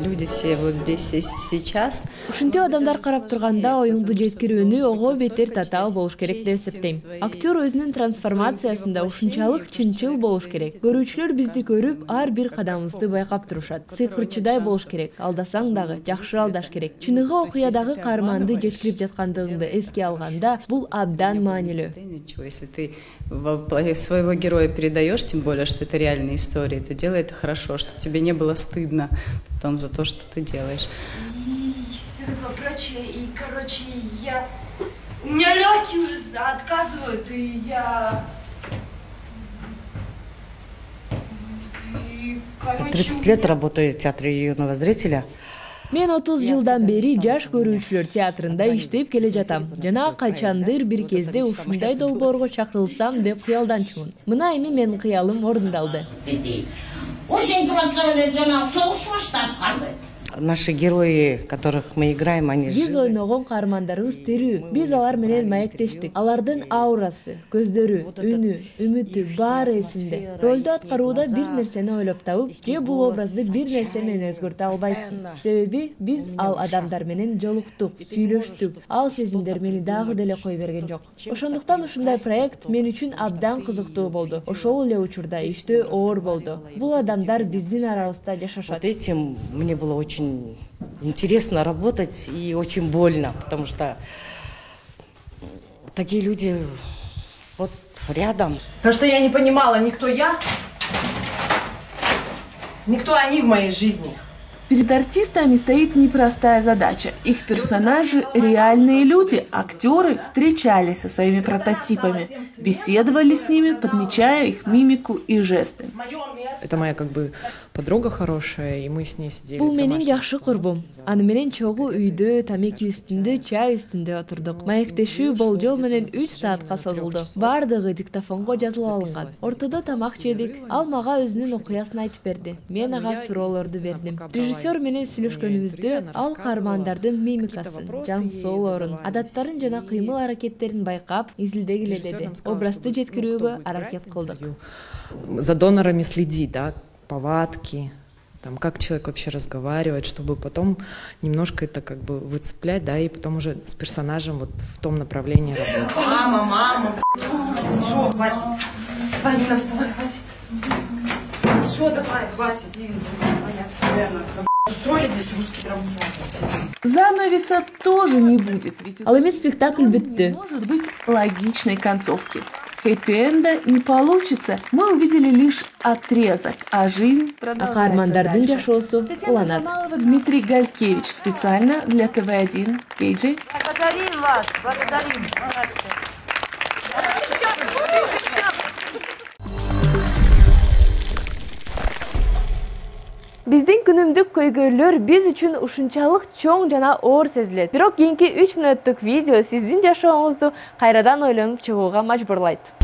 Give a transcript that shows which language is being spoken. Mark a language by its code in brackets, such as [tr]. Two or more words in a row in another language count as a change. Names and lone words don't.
[ru] Люди все вот здесь и сейчас. [ky] Ушинтип адамдар карап турганда оюңду жеткирүүнү ого бетер татаал болуш керек деп эсептейм. Актер өзүнүн трансформациясында ушунчалык чынчыл болуш керек. Көрүүчүлөр бизди көрүп, ар бир кадамыбызды байкап турушат. Сыйкырчыдай болуш керек. Алдасаң дагы жакшы алдаш керек. Чыныгы окуядагы каарманды жеткирип жаткандыгыңды эске алганда, бул абдан маанилүү. [ru] Если ты своего героя передаешь, тем более, что это реальная история, то делай это хорошо, чтобы тебе не было стыдно потом за то, что ты делаешь. И все такое прочее, и, короче, у меня легкие уже отказывают, и я... И, короче, 30 лет работаю в театре юного зрителя. [ky] Мен 30 жылдан бери жаш көрүүчүлөр театрында иштеп келе жатам. Жана качандыр бир кезде ушундай долбоорго чакырылсам деп кыялданчумун. Мына эми менин кыялым орундалды. [ru] Наши герои, которых мы играем, они [ky] Биз ойногон каармандарыбыз тирүү. Биз алар менен маектештик. Алардын аурасы, көздөрү, үнү, үмүтү баары эсинде. Ролду аткарууда бир нерсени ойлоп табып, же бул образды бир нерсе менен өзгөртө албайсың. Себеби биз ал адамдар менен жолуктук, сүйлөштүк. Ал сезимдер мени дагы деле кой берген жок. Ошондуктан ушундай проект мен үчүн абдан кызыктуу болду. Ошол эле учурда иштөө оор болду. Бул адамдар биздин арабызда жашашат. [ru] Вот этим мне было очень очень интересно работать и очень больно, потому что такие люди вот рядом. Потому что я не понимала, никто я, никто они в моей жизни. Перед артистами стоит непростая задача. Их персонажи – реальные люди. Актеры встречались со своими прототипами, беседовали с ними, подмечая их мимику и жесты. Это моя как бы подруга хорошая, и мы с ней сидели. [ky] Бул менин жакшы курбум. Аны менен чогуу үйдө, тамеки үстүндө, чай үстүндө отурдук. Маектешүү болжол менен 3 саатка созулду. Бардыгы диктофонго жазылып алынган. Ортодо тамак жедик. Ал мага өзүнүн окуясын айтып берди. Мен ага суроолорду бердим. Режиссер менен сүйлөшкөнүбүздө ал каармандардын мимикасын, жан соолорун, адаттарын жана кыймыл аракеттерин байкап, изилдегиле деди. Образды жеткирүүгө аракет кылдык. [ru] За донорами следить, да, повадки, там, как человек вообще разговаривает, чтобы потом немножко это как бы выцеплять, да, и потом уже с персонажем вот в том направлении работать. Мама, все, хватит. Давай, Нина, вставай, хватит. Все, давай, хватит. Устроили здесь русский драмтеатр. Занавеса тоже не будет, ведь [ky] Ал эми спектакль бүттү. [ru] не может быть логичной концовки. Хэппи-энда не получится. Мы увидели лишь отрезок, а жизнь продолжается [ky] Каармандардын [ru] дальше. [ky] жашоосу [ru] Татьяна [ky] уланат. [ru] Джамалова, Дмитрий Галькевич. Специально для ТВ1. Кейджи. Благодарим вас, благодарим. [ky] Биздин күнүмдүк көйгөйлөр биз үчүн ушунчалык чоң жана оор сезилет. Бирок кийинки 3 мүнөттүк видео сиздин жашооңузду кайрадан ойлонуп чыгууга мажбурлайт.